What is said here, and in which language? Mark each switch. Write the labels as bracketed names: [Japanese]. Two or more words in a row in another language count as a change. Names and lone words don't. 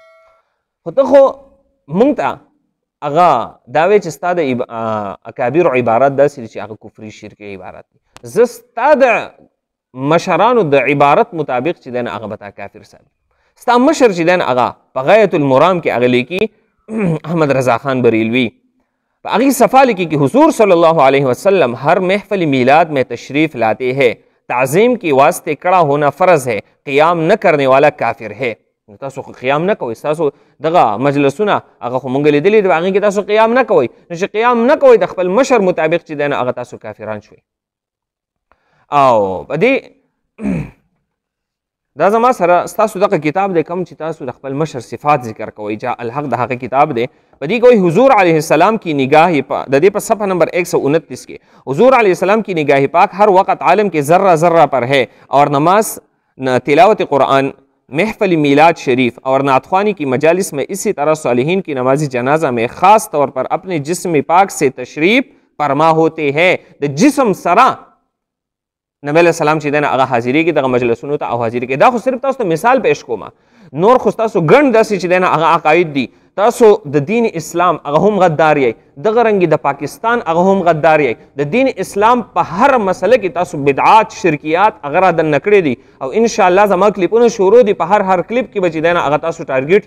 [Pashto] خو ته خو مونږ ته هغه دا وایي چې ستا د اکابرو عبارات داسې دي چې هغه کفري شرکي عبارات دي زه ستا د مشرانو د عبارت مطابق چې دی نه هغه به تا کافر ثابت ستا مشر چې دی نه هغه په غایت المرام کې هغه لیکي احمد رضا خان بریلوی په هغې صفحه لیکي [Urdu] کہ حضور صلی اللہ علیہ وسلم ہر محفل میلاد میں تشریف لاتے ہیں تعظیم کے واسطے کڑا ہونا فرض ہے قیام نہ کرنے والا کافر ہے. [Pashto] تاسو قیام نه کوئ تاسو دغه مجلسونه هغه خو مونږ لیدلي دي هغې کې تاسو قیام نه کوئ نو چې قیام نه کوئ د خپل مشر مطابق چې دی نه هغه تاسو کافران شوئ. او په دې دا زما سره ستاسو دغه کتاب دی کوم چې تاسو د خپل مشر صفات ذکر کوئ جا الحق د هغه کتاب دی په دې کوئی [Urdu] حضور علیہ السلام کی نگاہ [Pashto] د دې په صفحه نمبر 129 کې [Urdu] حضور علیہ السلام کی نگاہ پاک ہر وقت عالم کے ذرہ ذرہ پر ہے اور نماز تلاوت قرآن محفل میلاد شریف اور نعت خوانی کی مجالس میں اسی طرح صالحین کی نمازی جنازہ میں خاص طور پر اپنے جسم پاک سے تشریف فرما ہوتے ہیں د جسم سرا نبی علیہ سلام [Pashto] چې دنه هغه حاضری کې دغه مجلسونو ته او حاضری کې دا خو صرف تاسو ته مثال پیش کوم نور خو تاسو ګڼ داسې چې دنه هغه عقاید دي تاسو د دین اسلام هغه هم غدار یې دغه رنګ د پاکستان هغه هم غدار یې د دین اسلام په هر مسله کې تاسو بدعات شرکیات هغه را دننه کړي دي او [Arabic] ان شاء الله [Pashto] زما کلیپونه شروع دي په هر کلیپ کې به چې دنه هغه تاسو ټارګټ